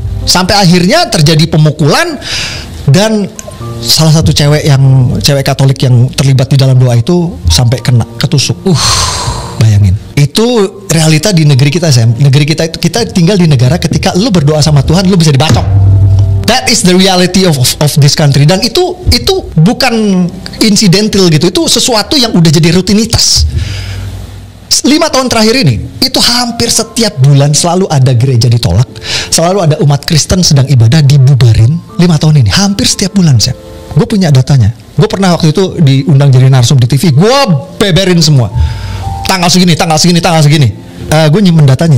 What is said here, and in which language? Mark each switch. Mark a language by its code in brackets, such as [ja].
[id] Sampai akhirnya terjadi pemukulan dan salah satu cewek Katolik yang terlibat di dalam doa itu sampai kena ketusuk. Bayangin. Itu realita di negeri kita, Sam. Negeri kita tinggal di negara ketika lu berdoa sama Tuhan lu bisa dibacok. [en] That is the reality of this country. [id] Dan itu bukan incidental gitu. Itu sesuatu yang udah jadi rutinitas. 5 tahun terakhir ini, itu hampir setiap bulan selalu ada gereja ditolak, selalu ada umat Kristen sedang ibadah dibubarin. 5 tahun ini, hampir setiap bulan, Sam. Gue punya datanya. Gue pernah waktu itu diundang jadi narsum di TV, gue beberin semua. Tanggal segini. Gue nyimpen datanya.